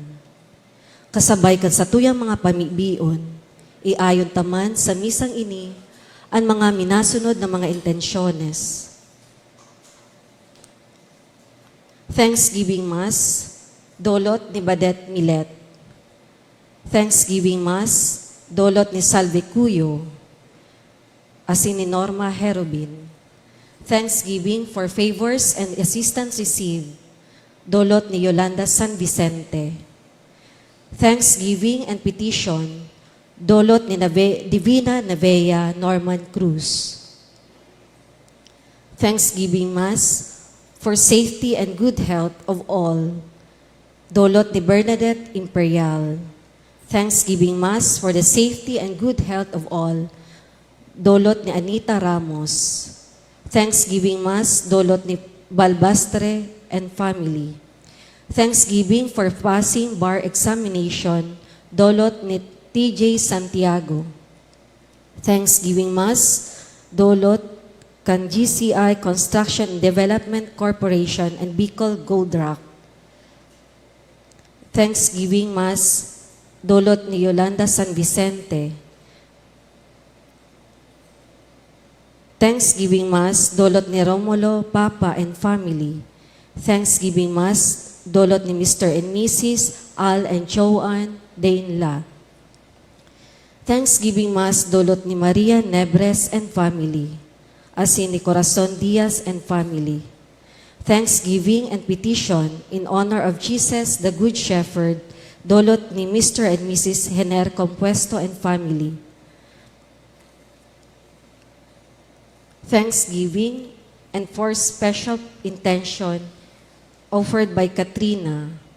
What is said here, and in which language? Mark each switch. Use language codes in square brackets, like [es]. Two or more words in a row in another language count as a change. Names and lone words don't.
[bik] Kasabay kan sa tuyang mga pamibion, iayon taman sa misang ini, ang mga minasunod na mga intensyones. [en] Thanksgiving Mass, [bik] Dolot ni [en] Badet Milet. Thanksgiving Mass, [bik] Dolot ni [en] Salve Cuyo, asin ni Norma Herobin. Thanksgiving for favors and assistance received, [bik] Dolot ni Yolanda San Vicente. [en] Thanksgiving and petition, [bik] Dolot ni [en] Divina Nevea Norman Cruz. Thanksgiving Mass for safety and good health of all, [bik] Dolot ni Bernadette Imperial. [en] Thanksgiving Mass for the safety and good health of all, [bik] Dolot ni Anita Ramos. [en] Thanksgiving Mass, [bik] Dolot ni [en] Balbastre and family. Thanksgiving for passing bar examination, [bik] Dolot ni [en] TJ Santiago. Thanksgiving Mass, [bik] Dolot kan [en] GCI Construction and Development Corporation and Bicol Gold Rock. Thanksgiving Mass, [bik] Dolot ni Yolanda San Vicente. [en] Thanksgiving Mass, [bik] Dolot ni [en] Romulo, Papa and family. Thanksgiving Mass, [bik] Dolot ni [en] Mr. and Mrs. Al and Joanne Dainla. Thanksgiving Mass, [bik] Dolot ni Maria Nebres [en] and family. [bik] Asin ni Corazon Diaz [en] and family. Thanksgiving and petition in honor of Jesus, the Good Shepherd, [bik] Dolot ni Mr. [en] and Mrs. Hener Compuesto and family. Thanksgiving and for special intention offered by Katrina.